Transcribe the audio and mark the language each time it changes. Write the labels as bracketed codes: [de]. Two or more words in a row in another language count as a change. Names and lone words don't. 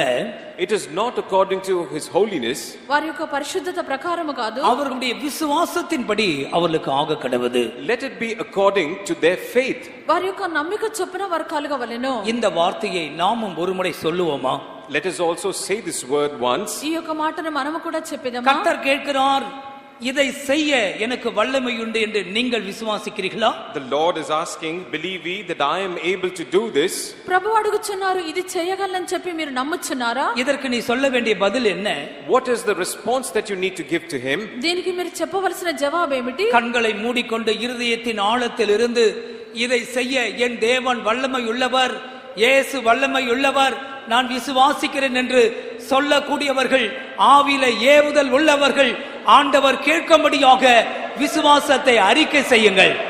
[en] It is not according to his holiness. [te] వారి యొక్క పరిశుద్ధత ప్రకారము కాదు, [ta] அவர்களுடைய விசுவாசத்தின்படி அவர்களுக்கு ஆக கடவது. [en] Let it be according to their faith. [te] వారి యొక్క నమ్మిక చొప్పున వారు కలగవలెను. [ta] இந்த வார்த்தையை நாமும் ஒருமுறை சொல்லுவோமா? [en] Let us also say this word once. [te] ఈ యొక్క మాటను మనము కూడా చెప్పేదమా? [ta] கர்த்தர் கேட்கிறார், இதை செய்ய எனக்கு வல்லமை உண்டு என்று நீங்கள் விசுவாசிக்கிறீர்களா? [en] The Lord is asking, believe ye that I am able to do this? [te] ప్రభు అడుగుచున్నారు, ఇది చేయగలనని చెప్పి మీరు నమ్ముచున్నారా? [ta] இதற்கு நீ சொல்ல வேண்டிய பதில் என்ன? [en] What is the response that you need to give to him? [te] దీనికి మీరు చెప్పవలసిన జవాబు ఏమిటి? [ta] கண்களை மூடிக்கொண்டு இருதயத்தின் ஆழத்தில் இருந்து இதை செய்ய என் தேவன் வல்லமை உள்ளவர், இயேசு வல்லமை உள்ளவர், நான் விசுவாசிக்கிறேன் என்று சொல்லக்கூடியவர்கள், ஆவியில ஏவுதல் உள்ளவர்கள், ஆண்டவர் கேட்கும்படியாக விசுவாசத்தை அறிக்கை செய்யுங்கள்.